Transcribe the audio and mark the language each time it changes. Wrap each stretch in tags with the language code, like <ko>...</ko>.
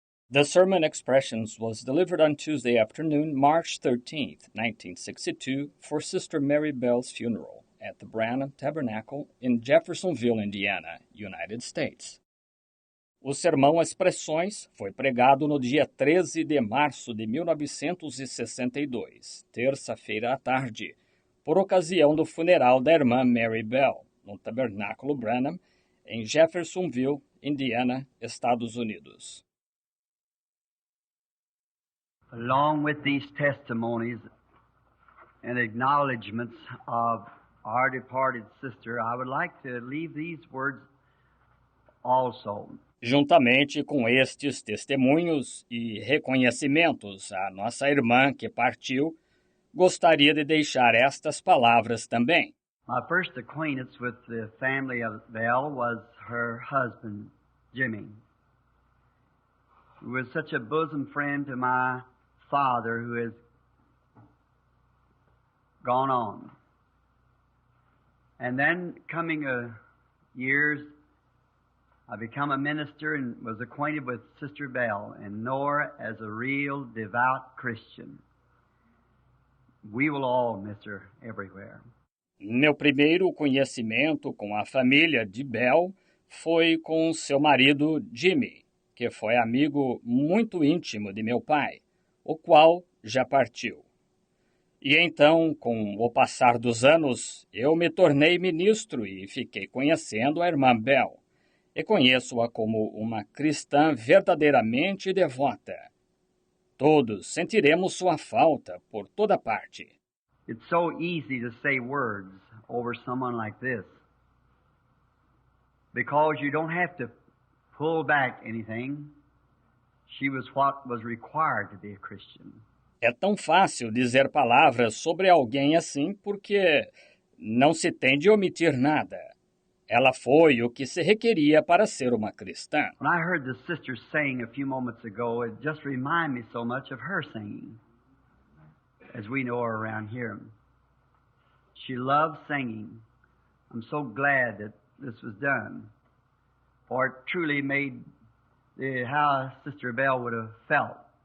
<en>The sermon Expressions was delivered on Tuesday afternoon, March 13th, 1962, for Sister Mary Bell's funeral at the Branham Tabernacle in Jeffersonville, Indiana, United States.</en> <pt>O sermão Expressões foi pregado no dia 13 de março de 1962, terça-feira à tarde, por ocasião do funeral da irmã Mary Bell, no Tabernáculo Branham, em Jeffersonville, Indiana, Estados Unidos.</pt> <en>Along with these testimonies and acknowledgments of our departed sister, I would like to leave these words also.</en> <pt>Juntamente com estes testemunhos e reconhecimentos à nossa irmã que partiu, gostaria de deixar estas palavras também.</pt> <en>My first acquaintance with the family of Bell was her husband, Jimmy, who was such a bosom friend to my father who has gone on. And then coming years, I became a minister and was acquainted with Sister Bell and know her as a real devout Christian. We will all miss her everywhere.</en> <pt>Meu primeiro conhecimento com a família de Bell foi com seu marido Jimmy, que foi amigo muito íntimo de meu pai, o qual já partiu. E então, com o passar dos anos, eu me tornei ministro e fiquei conhecendo a irmã Bell. E conheço-a como uma cristã verdadeiramente devota. Todos sentiremos sua falta por toda parte.</pt> <en>It's so easy to say words over someone like this because you don't have to pull back anything. She was what was required to be a Christian.</en> <pt>É tão fácil dizer palavras sobre alguém assim porque não se tem de omitir nada. Ela foi o que se requeria para ser uma cristã.</pt> <en>When I heard the sister sing a few moments ago, it just reminded me so much of her singing, as we know her around here. She loved singing. I'm so glad that this was done, for it truly made how Sister Bell would have felt.</en>